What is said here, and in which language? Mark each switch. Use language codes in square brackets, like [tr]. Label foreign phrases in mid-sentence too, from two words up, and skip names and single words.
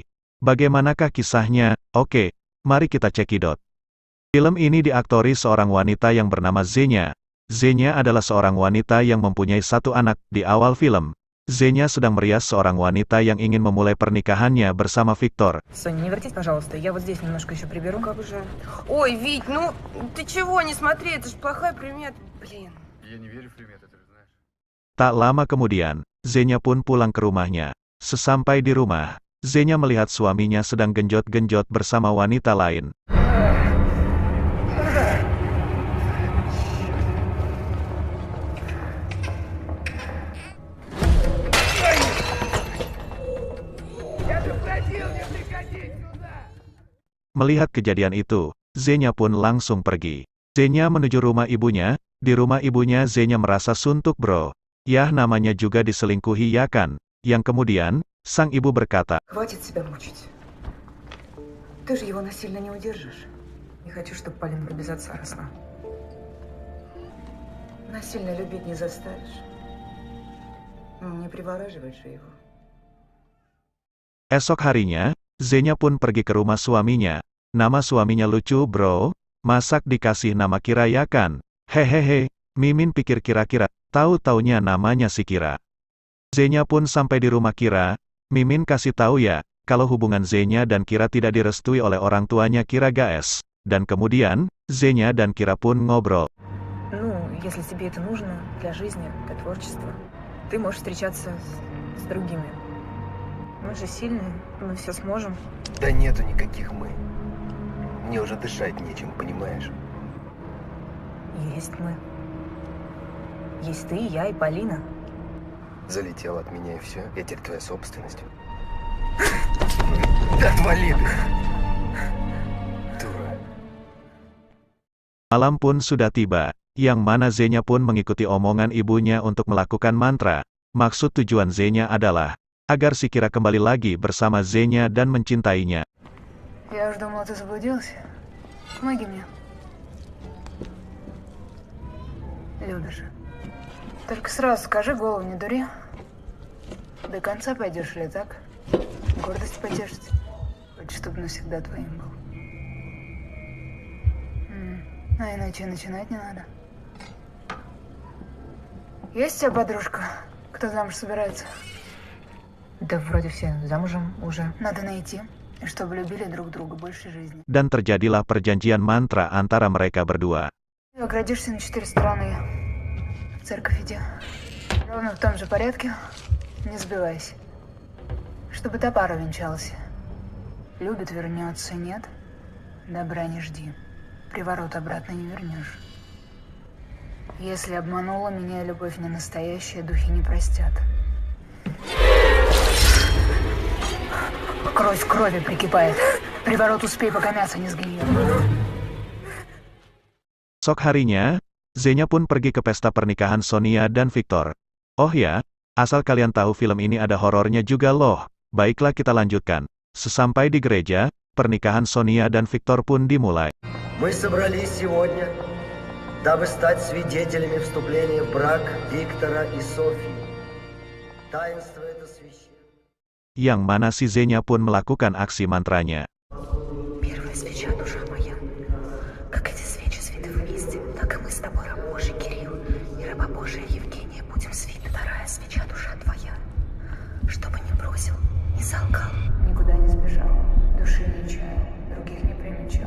[id] Bagaimanakah kisahnya? Oke, mari kita cekidot. Film ini diaktori seorang wanita yang bernama Xenia. Xenia adalah seorang wanita yang mempunyai satu anak. Di awal film, Xenia sedang merias seorang wanita yang ingin memulai pernikahannya bersama Victor. [ru] Соня, не вертись, пожалуйста. Я вот здесь немножко еще приберу. Как же. Ой, Вить, ну ты чего не смотри, это же плохая примета. Блин. Я не верю в приметы, ты же знаешь. [id] Tak lama kemudian, Xenia pun pulang ke rumahnya. Sesampai di rumah, Xenia melihat suaminya sedang genjot-genjot bersama wanita lain. Melihat kejadian itu, Xenia pun langsung pergi. Xenia menuju rumah ibunya. Di rumah ibunya Xenia merasa suntuk bro. Yah namanya juga diselingkuhi ya kan? Yang kemudian, sang ibu berkata, [ru] Хватит себя мучить. Ты же его насильно не удержишь. Не хочу, чтобы Полинка без отца росла. Насильно любить не заставишь. Не привораживаешь же его. [id] Esok harinya, Xenia pun pergi ke rumah suaminya. Nama suaminya lucu bro, masak dikasih nama Kira ya kan? Hehehe, Mimin pikir kira-kira, tahu-taunya namanya si Kira. Xenia pun sampai di rumah Kira. Mimin kasih tahu ya, kalau hubungan Xenia dan Kira tidak direstui oleh orang tuanya Kira guys. Dan kemudian, Xenia dan Kira pun ngobrol. [ru] Ну, если тебе это нужно для жизни, для творчества, ты можешь встречаться с другими. Мы же сильные, мы все сможем. Да нету никаких мы. Мне уже дышать нечем, понимаешь? Есть мы. Есть ты, я и Полина. Залетел от меня и все. Я теперь твоя собственность. Да отвали ты! Дура. [id] Malam pun sudah tiba, yang mana Xenia pun mengikuti omongan ibunya untuk melakukan mantra. Maksud tujuan Xenia adalah, agar si Kira kembali lagi bersama Xenia dan mencintainya. [ru] Я уж думала, ты заблудился. Помоги мне. Любишь. Только сразу скажи, голову не дури. До конца пойдешь ли так? Гордость потешить. Хочешь, чтобы навсегда твоим был. А иначе начинать не надо. Есть у тебя подружка? Кто замуж собирается? Да вроде все замужем уже. Надо найти, чтобы любили друг друга больше жизни. [id] Dan terjadilah perjanjian mantra antara mereka berdua. [ru] Оградишься на 4 стороны. В церковь иди. Ровно в том же порядке. Не сбивайся. Чтобы та пара венчалась. Любит, вернется, нет. Добра не жди. Приворот обратно не вернешь. Если обманула меня любовь не настоящая, духи не простят. Кровь к крови прикипает. Приворот успей, пока мясо не сгниет. [id] Esok harinya, Xenia pun pergi ke pesta pernikahan Sonia dan Victor. Oh ya, asal kalian tahu film ini ada horornya juga loh. Baiklah kita lanjutkan. Sesampai di gereja, pernikahan Sonia dan Victor pun dimulai. [ru] Мы собрались сегодня, дабы стать свидетелями вступления в брак Виктора и Софии. Таинство это священное. [id] Yang mana si Xenia pun melakukan aksi mantranya. [ru] Первая свеча, душа моя. Как эти свечи свиты вместе, так и мы с тобой, раб Божий Кирилл и раба Божия Евгения, будем свиты. Вторая свеча, душа твоя. Чтобы не бросил, не солгал. Никуда не сбежал, души не чаял, других не примечал.